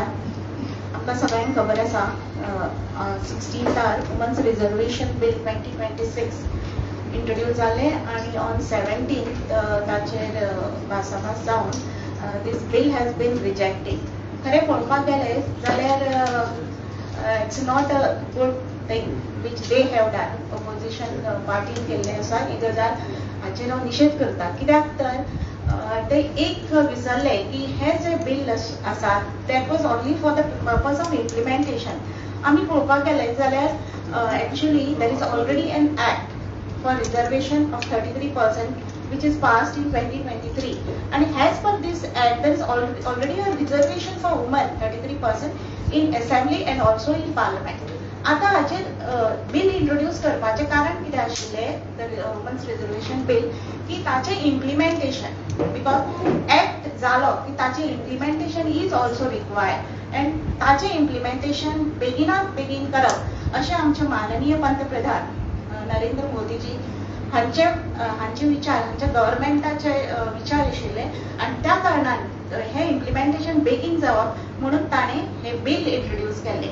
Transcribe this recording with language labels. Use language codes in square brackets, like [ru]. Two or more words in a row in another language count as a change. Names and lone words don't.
[kok] आपल्या सगळ्यांक खबर आसा [en] 16 women's reservation bill 2026 introduce [kok] जाले आणि [en] on 17 [kok] ताचेर भासाभास जावन [en] this bill has been rejected. [kok] खरें पळोवपाक गेले जाल्यार [en] it's not a good thing which they have done. [kok] ऑपोजिशन पार्टीन केल्ले आसा ही गजाल हाचेर हांव निशेध करता. कित्याक तर ते एक विसरले की हे जे बिल आसा [en] that was only for the purpose of implementation. [kok] आमी पळोवपाक गेले जाल्यार [en] actually there is already an act for reservation of 33% which is passed in 2023, and as per this act there is already a reservation for women 33% in assembly and also in parliament. [kok] आता हाचेर बिल इंट्रोड्यूस करपाचे कारण कितें आशिल्लें [en] the women's reservation bill [kok] की ताचे [en] implementation because act [kok] जालो की ताचे [en] implementation is also required and [kok] ताचे इम्प्लिमेंटेशन बेगिनात बेगीन करप अशें आमचे माननीय पंतप्रधान नरेंद्र मोदीजी हांचे विचार हांच्या गव्हर्मेंटाचे विचार आशिल्ले आणि त्या कारणान हे इम्प्लिमेंटेशन बेगीन जावप म्हणून ताणें हे बिल इंट्रोड्यूस केले.